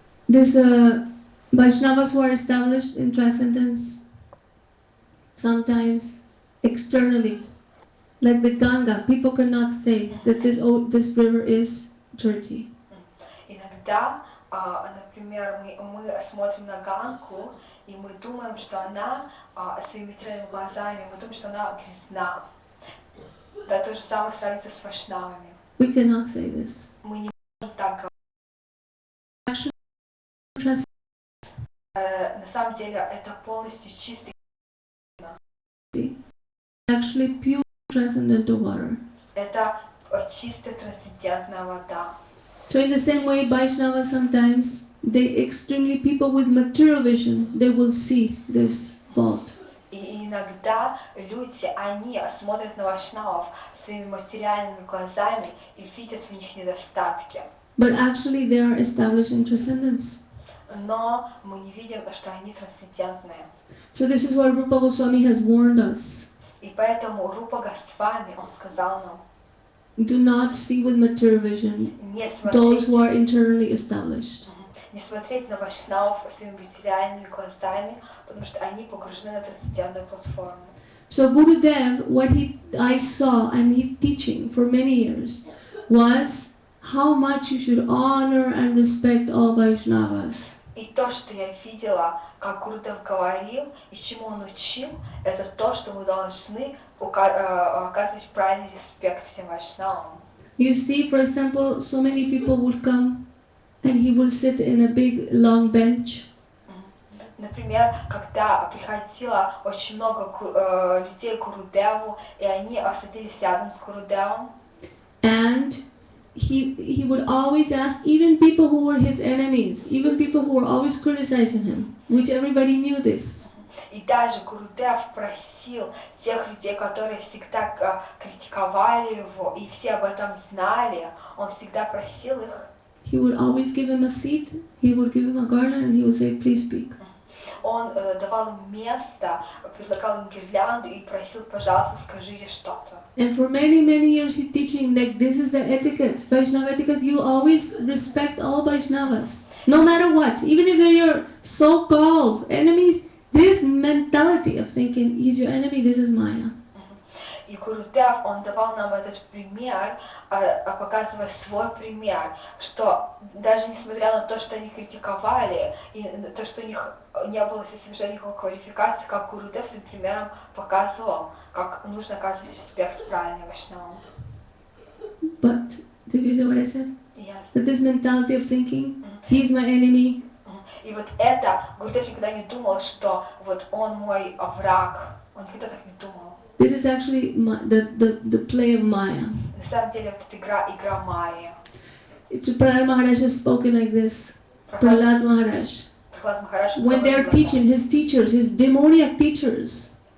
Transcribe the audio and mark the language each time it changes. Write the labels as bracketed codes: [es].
[en] Vaishnavas who are established in transcendence sometimes externally, like the Ganga, people cannot say that this river is dirty. [ru] иногда, например, мы смотрим на Гангу, и мы думаем, что она своими материальными глазами, мы думаем, что она грязна. Да, то же самое сравнится с вайшнавами. [en] We cannot say this. [ru] Мы не можем так говорить. [en] Actually, [ru] На самом деле это полностью чистый. [en] actually pure transcendental water. [ru] Это чистая трансцендентная вода. [en] So in the same way, Vaishnavas sometimes, people with material vision, they will see this fault. [ru] И иногда люди, они смотрят на вайшнавов своими материальными глазами и видят в них недостатки. [en] But actually they are established in transcendence. [ru] Но мы не видим, что они трансцендентные. [en] So this is why Rupa Goswami has warned us. [ru] И поэтому Рупа Госвами, он сказал нам, [en] Do not see with material vision [ru] не [en] those [ru] смотреть, [en] who are internally established. [ru] не смотреть на вайшнавов своими материальными глазами, потому что они погружены на трансцендентную платформу. [en] So Gurudev, what I saw and he teaching for many years was how much you should honor and respect all Vaishnavas. [ru] И то, что я видела, как Гурудев говорил, и чему он учил, это то, что мы должны оказывать правильный респект всем вайшнавам. [en] You see, for example, so many people would come and he will sit in a big long bench. [ru] Например, когда приходило очень много людей к Гурудеву, и они садились рядом с Гурудевом. [en] And he would always ask even people who were his enemies, even people who were always criticizing him, which everybody knew this. [ru] И даже Гурудев просил тех людей, которые всегда критиковали его, и все об этом знали, он всегда просил их. [en] He would always give him a seat, he would give him a garland, and he would say, please speak. [ru] Он давал им место, предлагал им гирлянду и просил, пожалуйста, скажите что-то. [en] And for many, many years he teaching like this is the etiquette, Vaishnava etiquette, you always respect all Vaishnavas, no matter what, even if they're your so-called enemies, this mentality of thinking, he's your enemy, this is Maya. [ru] И Гурудев, он давал нам этот пример, показывая свой пример, что даже несмотря на то, что они критиковали, и то, что у них не было совершенно никакой квалификации, как Гурудев своим примером показывал, как нужно оказывать респект правильным вайшнавам. [en] But, did you hear what I said? Yes. That this mentality of thinking, he's my enemy. [ru] И вот это, Гурудев никогда не думал, что вот он мой враг, он никогда так не думал. [en] This is actually the play of Maya. [ru] На самом деле вот эта игра Майи. [en] Prahlad Maharaj has spoken like this. Prahlad Maharaj. [ru] Прохлад Махарадж [en] When they are [ru] говорил [en] teaching, his teachers, his demoniac teachers